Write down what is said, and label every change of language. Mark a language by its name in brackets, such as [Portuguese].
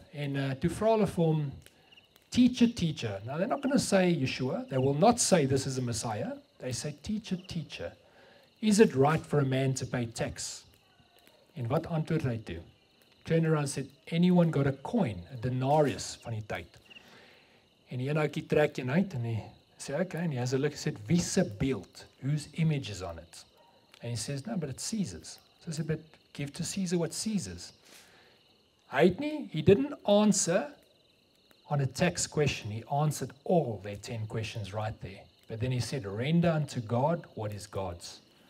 [Afrikaans] En toe vra hulle vir hom, [English] teacher, teacher. Now they're not going to say Yeshua. They will not say this is a Messiah. They say, teacher, teacher. Is it right for a man to pay tax? [Afrikaans] En wat antwoord hy toe? [English] Turned around and said, anyone got a coin, a denarius [Afrikaans] van die tyd. En die eenoukie trek een uit en hy sê, [English] okay, and he has a look, he said, [Afrikaans] wie se beeld? [English] Whose image is on it? And he says, no, but it's Caesar's. So I said, but give to Caesar what's Caesar's. He didn't answer on a tax question. He answered all their 10 questions right there. But then he said, render unto God what is God's.